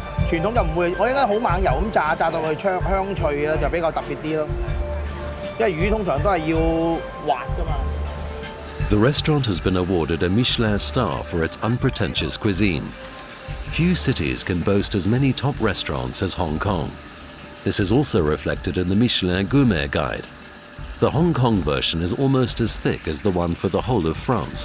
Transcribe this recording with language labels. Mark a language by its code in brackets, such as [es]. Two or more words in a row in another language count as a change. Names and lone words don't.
[yue] 傳統就唔會，我應該好猛油咁炸到佢香脆啊，就比較特別啲咯。因為魚通常都係要滑㗎嘛。 [en] The restaurant has been awarded a Michelin star for its unpretentious cuisine. Few cities can boast as many top restaurants as Hong Kong. This is also reflected in the Michelin Gourmet Guide. The Hong Kong version is almost as thick as the one for the whole of France.